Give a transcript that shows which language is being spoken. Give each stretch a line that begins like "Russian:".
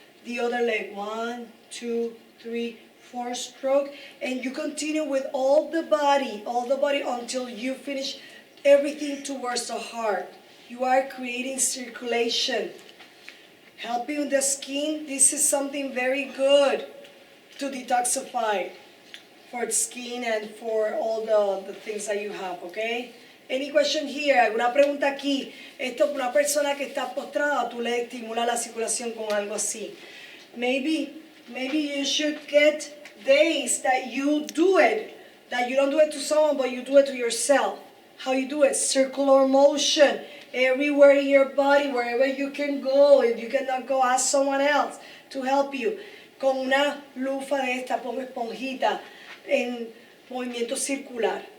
English: The other leg 1, 2, 3, 4 stroke, and you continue with all the body until you finish everything towards the heart. You are creating circulation, helping the skin. This is something very good to detoxify for the skin and for all the things that you have, okay? Any question here?
Spanish: ¿Alguna pregunta aquí? Esto, una persona que está postrada, tú le estimulas la circulación con algo así.
English: Maybe you should get days that you do it, that you don't do it to someone, but you do it to yourself. How you do it? Circular motion. Everywhere in your body, wherever you can go. If you cannot go, ask someone else to help you.
Spanish: Con una lufa de esta, pongo esponjita en movimiento circular.